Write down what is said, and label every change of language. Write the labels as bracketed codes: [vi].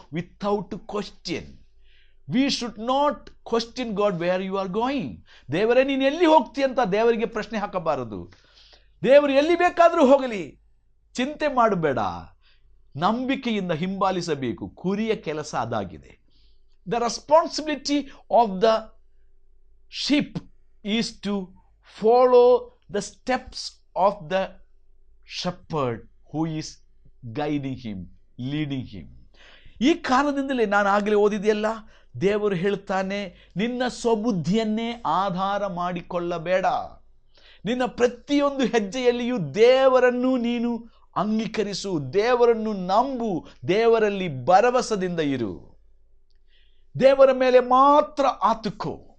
[en] Without question. We should not question God where you are going. [kn] ದೇವರೇ ನೀನು ಎಲ್ಲಿ ಹೋಗ್ತೀಯ ಅಂತ ದೇವರಿಗೆ ಪ್ರಶ್ನೆ ಹಾಕಬಾರದು. ದೇವರು ಎಲ್ಲಿ ಬೇಕಾದರೂ ಹೋಗಲಿ, ಚಿಂತೆ ಮಾಡಬೇಡ, ನಂಬಿಕೆಯಿಂದ ಹಿಂಬಾಲಿಸಬೇಕು. ಕುರಿಯ ಕೆಲಸ ಅದಾಗಿದೆ. [en] The responsibility of the sheep is to follow the steps of the shepherd who is guiding him, leading him. [kn] ಈ ಕಾರಣದಿಂದಲೇ ನಾನು ಆಗಲೇ ಓದಿದೆಯಲ್ಲ, ದೇವರು ಹೇಳ್ತಾನೆ, ನಿನ್ನ ಸ್ವಬುದ್ಧಿಯನ್ನೇ ಆಧಾರ ಮಾಡಿಕೊಳ್ಳಬೇಡ. ನಿನ್ನ ಪ್ರತಿಯೊಂದು ಹೆಜ್ಜೆಯಲ್ಲಿಯೂ ದೇವರನ್ನು ನೀನು ಅಂಗೀಕರಿಸು, ದೇವರನ್ನು ನಂಬು, ದೇವರಲ್ಲಿ ಭರವಸದಿಂದ ಇರು, ದೇವರ ಮೇಲೆ ಮಾತ್ರ ಆತುಕೋ.